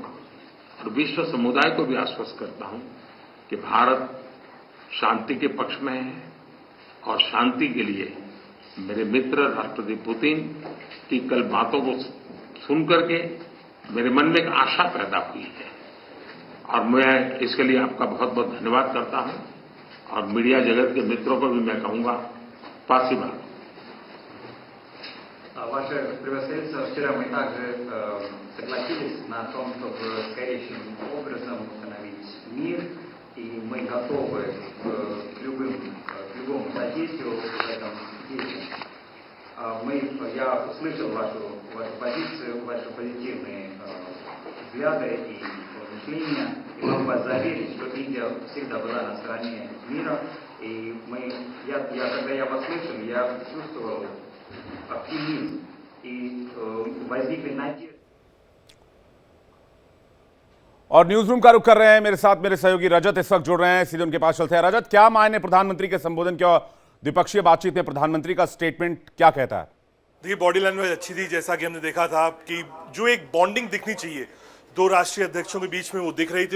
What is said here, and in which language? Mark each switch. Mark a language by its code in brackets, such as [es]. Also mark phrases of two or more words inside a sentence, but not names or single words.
[hi] और विश्व समुदाय को भी आश्वस्त करता हूं कि भारत शांति के पक्ष में है और शांति के लिए मेरे मित्र राष्ट्रपति पुतिन की कल बातों को सुनकर के मेरे मन में एक आशा पैदा हुई है और मैं इसके लिए आपका बहुत बहुत धन्यवाद करता हूं और मीडिया जगत के मित्रों को भी मैं कहूंगा спасибо. [ru] Ваше превосходительство, вчера мы также согласились на том, чтобы скорейшим образом установить мир, и мы готовы к любому содействию в этом деле. Я услышал вашу позицию, ваши позитивные взгляды и мышления, и могу вас заверить, что Индия всегда была на стороне мира, и когда я вас слышал, я чувствовал оптимизм и возникли надежды. [hi] और न्यूज रूम का रुख कर रहे हैं मेरे साथ मेरे सहयोगी रजत इस वक्त जुड़ रहे हैं, सीधे उनके पास चलते हैं। रजत, क्या मायने प्रधानमंत्री के संबोधन के और द्विपक्षीय बातचीत में प्रधानमंत्री का स्टेटमेंट क्या कहता है? देखिए, [en] body language [hi] अच्छी थी, जैसा कि हमने देखा था कि जो एक बॉन्डिंग दिखनी चाहिए दो राष्ट्रीय अध्यक्षों के बीच में वो दिख रही थी।